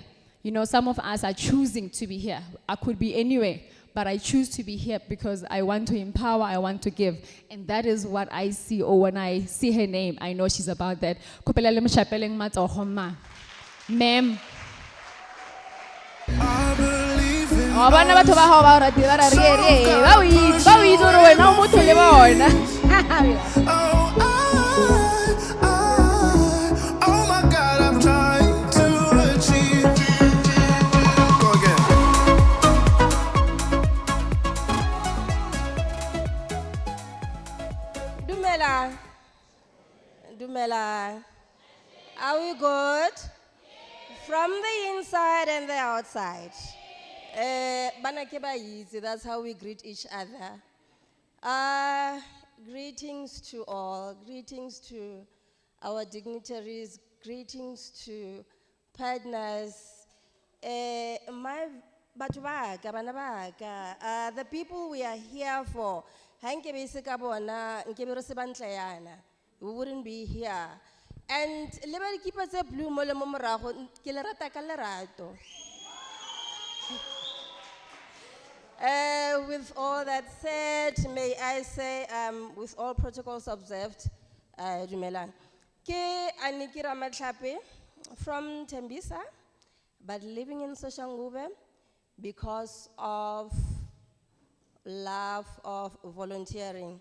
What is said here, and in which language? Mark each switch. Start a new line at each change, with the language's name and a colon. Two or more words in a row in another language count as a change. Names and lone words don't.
English: You know, some of us are choosing to be here. I could be anywhere, but I choose to be here because I want to empower, I want to give. And that is what I see, or when I see her name, I know she's about that. Ma'am. I believe in
Tswana: Abana batho ba hao ba rati ba ra re ba o itse gore wena o motho le bona.
English: oh my God, I'm trying to achieve. Go again.
Tswana: Dumela.
English: Are we good? From the inside and the outside.
Tswana: Bana ke ba itse,
English: that's how we greet each other. Greetings to all, greetings to our dignitaries, greetings to partners.
Tswana: My batho ba ka, bana ba ka,
English: the people we are here for,
Tswana: ha nke be se ka bona, nke be re se bantleyana,
English: we wouldn't be here.
Tswana: And le ba dikipa tse blue mo le mo morago, ke le rata ka lerato.
English: With all that said, may I say, with all protocols observed,
Tswana: dumelang. Ke Aniki Ramatlhape from Tembisa, but living in Soshanguve because of love of volunteering.